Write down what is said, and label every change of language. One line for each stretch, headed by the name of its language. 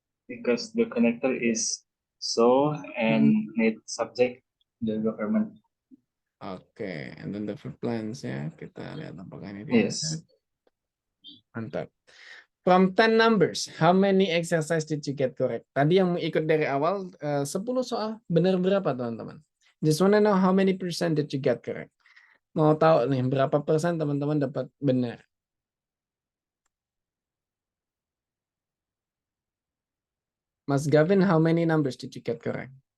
English: because the connector is so and need subject the government.
Indonesian: Oke,
English: and then the verb plans
Indonesian: ya. Kita lihat apakah ini
English: Yes.
Indonesian: Mantap.
English: From 10 numbers, how many exercise did you get correct?
Indonesian: Tadi yang ikut dari awal 10 soal, benar berapa teman-teman?
English: Just wanna know how many percent did you get correct?
Indonesian: Mau tahu nih berapa persen teman-teman dapat benar?
English: Mas Gavin, how many numbers did you get correct?